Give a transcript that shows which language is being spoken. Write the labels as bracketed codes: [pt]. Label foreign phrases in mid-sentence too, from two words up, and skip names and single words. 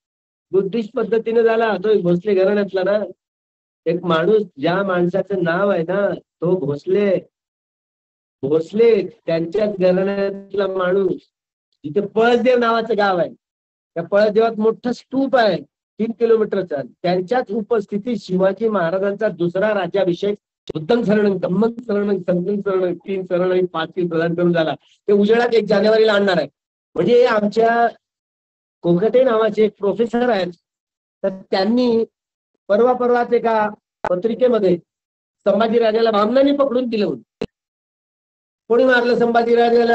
[mr] तो एक भोसले घराण्यातला ना एक माणूस, ज्या माणसाचं नाव आहे ना तो भोसले त्यांच्याच घराण्यातला माणूस. जिथे पळसदेव नावाचं गाव आहे, त्या पळसदेवात मोठं स्तूप आहे 3 किलोमीटरचा. त्यांच्याच उपस्थितीत शिवाजी महाराजांचा दुसरा राज्याभिषेक [pi] बुद्धं शरणं, धम्मं शरणं, संघं शरणं, [mr] 3 शरण आणि 5 प्रदान करून झाला. ते उजेडात 1 जानेवारीला आणणार आहे. म्हणजे आमच्या कोकटे नावाचे एक प्रोफेसर आहेत, तर त्यांनी परवाच एका पत्रिकेमध्ये संभाजीराजाला भामनांनी पकडून दिलं होतं. कोणी मारलं संभाजीराजाला?